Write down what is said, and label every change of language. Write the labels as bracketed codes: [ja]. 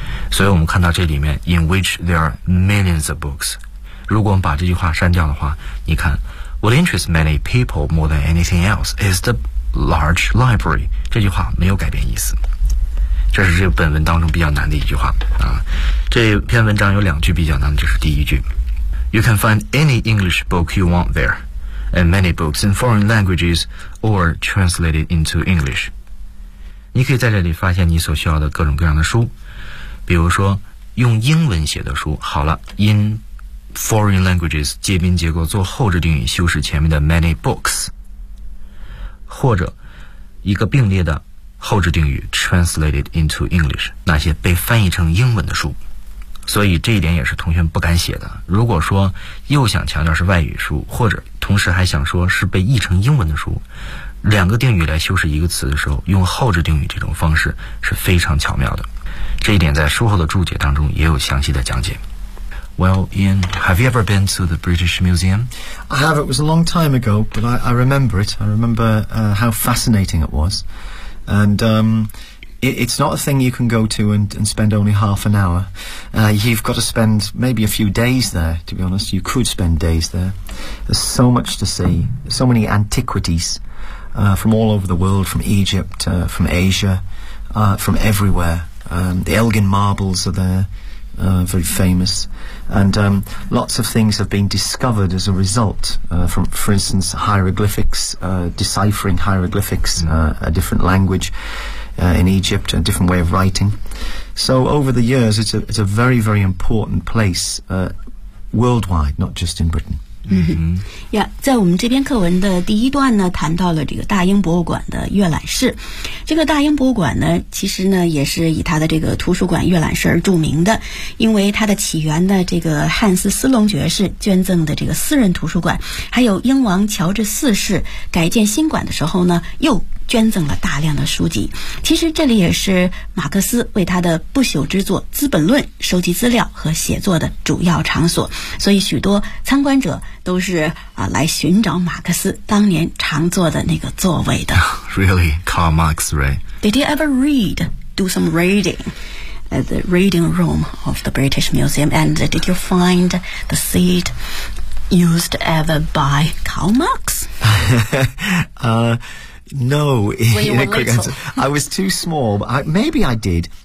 [zh] 所以我们看到这里面 [en] in which there are millions of books， [zh] 如果我们把这句话删掉的话，你看 [en] what interests many people more than anything else is the large library， [zh] 这句话没有改变意思。这是这本文当中比较难的一句话啊。这篇文章有两句比较难，就是第一句， [en] You can find any English book you want there, and many books in foreign languages or translated into English. [zh] 你可以在这里发现你所需要的各种各样的书，比如说用英文写的书，好了 ， [en] in foreign languages [zh] 介宾结构做后置定语修饰前面的 [en] many books， [zh] 或者一个并列的后置定语 [en] translated into English， [zh] 那些被翻译成英文的书。所以这一点也是同学不敢写的。如果说又想强调是外语书，或者同时还想说是被译成英文的书，两个定语来修饰一个词的时候，用后置定语这种方式是非常巧妙的。这一点在书后的注解当中也有详细的讲解。 [en] Well, Ian, have you ever been to the British Museum? I have, it was a long time ago, but I remember it. I remember how fascinating it was. And It's not a thing you can go to and spend only half an hour. You've got to spend maybe a few days there, to be honest. You could spend days there. There's so much to see, so many antiquities, from all over the world, from Egypt, from Asia, from everywhere. The Elgin Marbles are there, very famous. And lots of things have been discovered as a result, from, for instance, hieroglyphics, deciphering hieroglyphics, a different language. In Egypt, a different way of writing. So over the years, it's a very, very important place, worldwide, not just in Britain. Mm-hmm. [zh] Yeah, 在我们这篇课文的第一段呢，谈到了这个大英博物馆的阅览室。这个大英博物馆呢，其实呢也是以它的这个图书馆阅览室而著名的，因为它的起源呢，这个汉斯·斯隆爵士捐赠的这个私人图书馆，还有英王乔治四世改建新馆的时候呢，又捐赠了大量的书籍。其实这里也是马克思为他的不朽之作《资本论》收集资料和写作的主要场所，所以许多参观者都是来寻找马克思当年常坐的那个座位的。 [en] Really, Karl Marx, right? Did you ever read, do some reading at the reading room of the British Museum, and did you find the seat used ever by Karl Marx? No, in a quick answer. I was too small. Maybe I did.